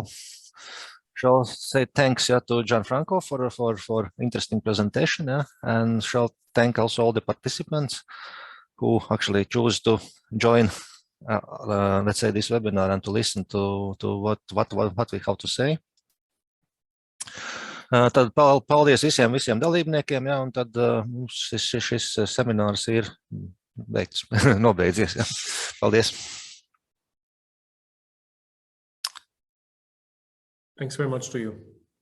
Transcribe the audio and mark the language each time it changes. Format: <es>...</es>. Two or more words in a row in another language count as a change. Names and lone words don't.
<en>say thanks to Gianfranco for interesting presentation, and shall thank also all the participants who actually choose to join, let's say, this webinar and to listen to what we have to say.</en> <lv>Tad paldies visiem dalībniekiem, un tad mums šis seminārs ir nobeidzies. Paldies.</lv> <en>Thanks very much to you.</en>